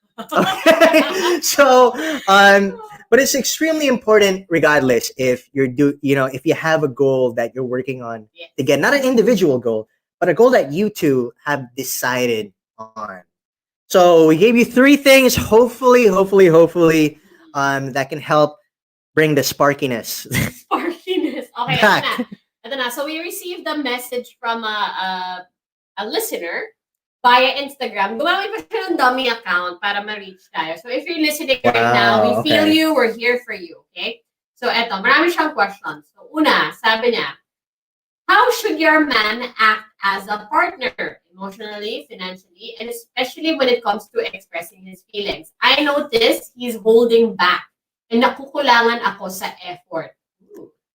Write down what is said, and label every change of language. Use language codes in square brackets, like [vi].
[en] Okay. So, but it's extremely important, regardless, if if you have a goal that you're working on to get, not an individual goal, but a goal that you two have decided on. So we gave you 3 things, hopefully, that can help bring the sparkiness. Sparkiness. Okay, Back. [tl] ito na. [en] So we received a message from a listener via Instagram. [tl] Gumamit pa siya ng dummy account para ma-reach tayo. [en] So if you're listening right now, we feel you, we're here for you. Okay? [tl] So eto, marami siyang questions. So una, sabi niya, [en] how should your man act as a partner, emotionally, financially, and especially when it comes to expressing his feelings? I notice he's holding back and [tl] nakukulangan ako sa effort. [en] Ooh.